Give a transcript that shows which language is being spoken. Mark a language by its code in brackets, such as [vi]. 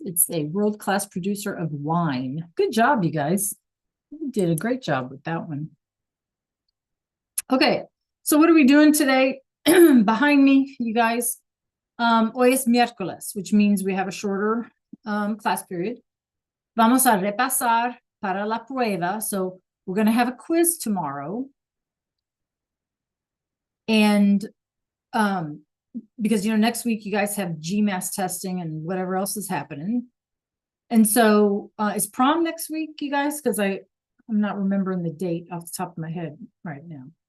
[en] It's a world-class producer of wine. Good job, you guys. You did a great job with that one. Okay, so what are we doing today? Behind me, you guys, [es] hoy es miércoles, [en] which means we have a shorter class period. [es] Vamos a repasar para la prueba. [en] So we're going to have a quiz tomorrow. And because, you know, next week you guys have GMAS testing and whatever else is happening. And so is prom next week, you guys? Because I'm not remembering the date off the top of my head right now.